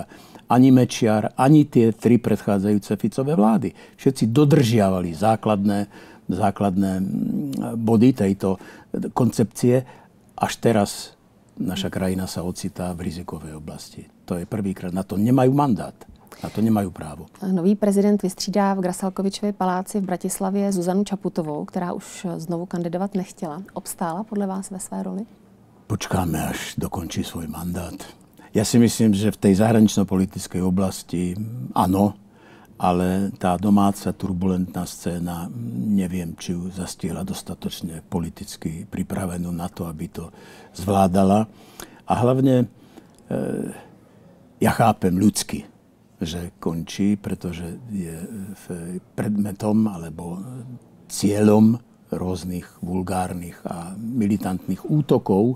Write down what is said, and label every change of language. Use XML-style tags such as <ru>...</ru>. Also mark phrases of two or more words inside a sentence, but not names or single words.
<sk>Ani Mečiar, ani tie tri predchádzajúce Ficové vlády. Všetci dodržiavali základné body tejto koncepcie. Až teraz naša krajina sa ocitá v rizikovej oblasti. To je prvýkrát. Na to nemajú mandát. Na to nemajú právo.</sk> <cs>Nový prezident vystřídá v Grasalkovičově paláci v Bratislavě Zuzanu Čaputovou, která už znovu kandidovat nechtěla. Obstála podle vás ve své roli?</cs> <sk>Počkáme, až dokončí svoj mandát. Ja si myslím, že v tej zahranično-politickej oblasti áno, ale tá domáca turbulentná scéna, neviem, či ju zastihla dostatočne politicky pripravenú na to, aby to zvládala. A hlavne ja chápem ľudsky, že končí, pretože je predmetom alebo cieľom rôznych vulgárnych a militantných útokov.</sk>